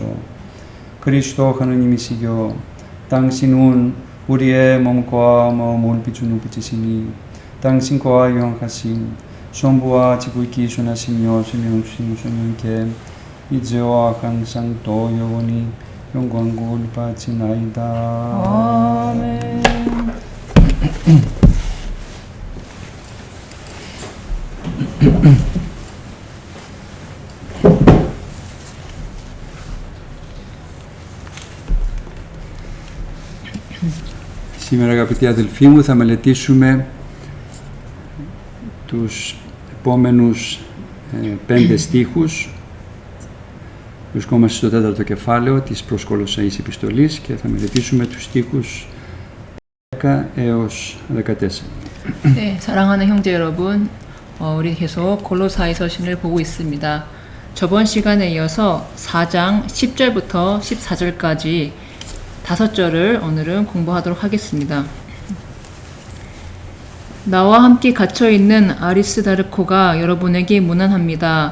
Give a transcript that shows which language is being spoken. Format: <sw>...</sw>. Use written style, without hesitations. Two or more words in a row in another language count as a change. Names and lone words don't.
<ko>그리스도 하나님이시여 당신은 우리의 몸과 마음을 비추는 빛이시니 당신과 영하신 성부와 지극히 선하시며 선명하신 성령께 이제와 항상 또 영원히 영광을 받지나이다. 아멘.</ko> <el>Σήμερα αγαπητοί αδελφοί μου θα μελετήσουμε τους επόμενους 5 στίχους. Βρισκόμαστε στο 4ο κεφάλαιο της προς Κολοσσαείς επιστολής και θα μελετήσουμε τους στίχους 10 έως 14.</el> <ko>네, 사랑하는 형제 여러분, 우리 계속 골로사이서 신을 보고 있습니다. 저번 시간에 이어서 4장 10절부터 14절까지 5절을 오늘은 공부하도록 하겠습니다. 나와 함께 갇혀있는 아리스다르코가 여러분에게 문안합니다.</ko>